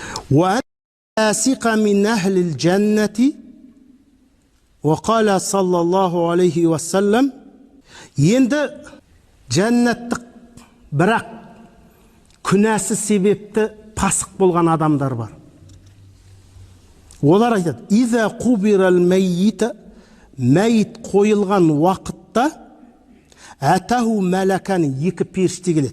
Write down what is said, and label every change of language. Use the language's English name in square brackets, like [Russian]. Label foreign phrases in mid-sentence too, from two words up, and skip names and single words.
[Arabic] وَأَنْ مِنْ أَهْلِ الْجَنَّةِ وَقَالَ صلى الله عليه وسلم. [Kazakh] Енді жәннаттық бірақ күнәсі себепті пасық болған адамдар бар. Олар айтады: [Arabic] «إذا قبر الميت», [Kazakh] мәйит қойылған уақытта, [Arabic] «أتاه ملكان», [Kazakh] екі періште келеді.